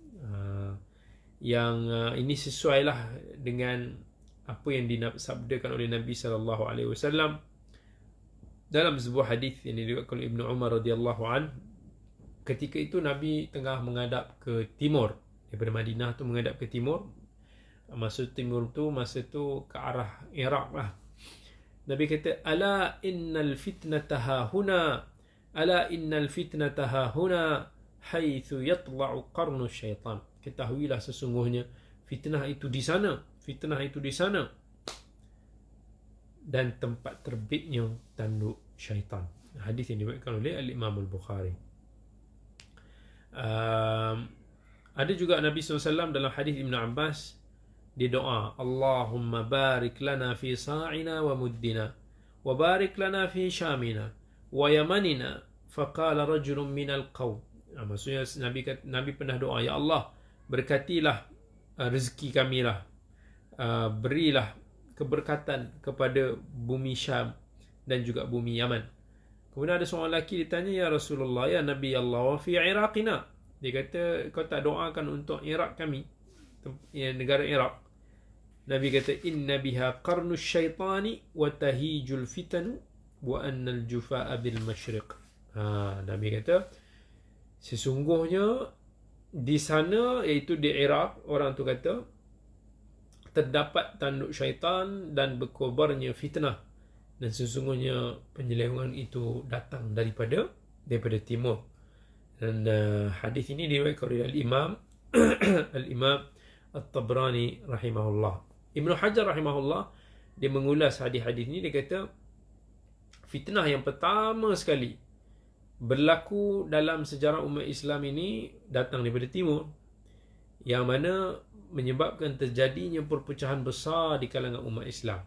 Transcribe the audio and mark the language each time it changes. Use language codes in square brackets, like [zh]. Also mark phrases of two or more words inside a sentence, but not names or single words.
[ms] Yang ini sesuailah dengan apa yang disabdakan oleh Nabi SAW dalam sebuah hadis yang diriwayatkan oleh Ibnu Umar [ar] رضي الله عن. [ms] Ketika itu Nabi tengah menghadap ke timur, daripada Madinah tu menghadap ke timur. Maksud timur tu masa tu ke arah Iraq lah. Nabi kata, [ar] ألا إن الفتنة ها هنا، ألا إن الفتنة ها هنا حيث يطلع قرن الشيطان. [ms] Ketahuilah sesungguhnya fitnah itu di sana, fitnah itu di sana, dan tempat terbitnya tanduk syaitan. Hadis yang diriwayatkan oleh Al-Imam Al-Bukhari. Ada juga Nabi SAW dalam hadis Ibn Abbas, dia doa, [ar] اللهم بارك لنا في صاعنا ومدنا، وبارك لنا في شامنا ويمننا. فقال رجل من القوم. [ms] Maksudnya Nabi pernah doa, [ar] يا الله, [ms] berkatilah rezeki kami lah, berilah keberkatan kepada bumi Syam dan juga bumi Yaman. Kemudian ada seorang lelaki ditanya, [ar] يا رسول الله، يا نبي الله، وفي عراقنا. [ms] Dia kata, kau tak doakan untuk Iraq kami, negara Iraq. Nabi kata, [ar] إن بها قرن الشيطان وتهيج الفتن وإن الجفاء بالمشرق. [ms] Nabi kata sesungguhnya di sana, iaitu di Iraq, orang tu kata terdapat tanduk syaitan dan berkobarnya fitnah, dan sesungguhnya penyelewengan itu datang daripada timur. Dan hadis ini diriwayatkan oleh Al-Imam Al-Imam At-Tabrani rahimahullah. Ibnu Hajar rahimahullah, dia mengulas hadis-hadis ini. Dia kata fitnah yang pertama sekali berlaku dalam sejarah umat Islam ini datang daripada timur, yang mana menyebabkan terjadinya perpecahan besar di kalangan umat Islam.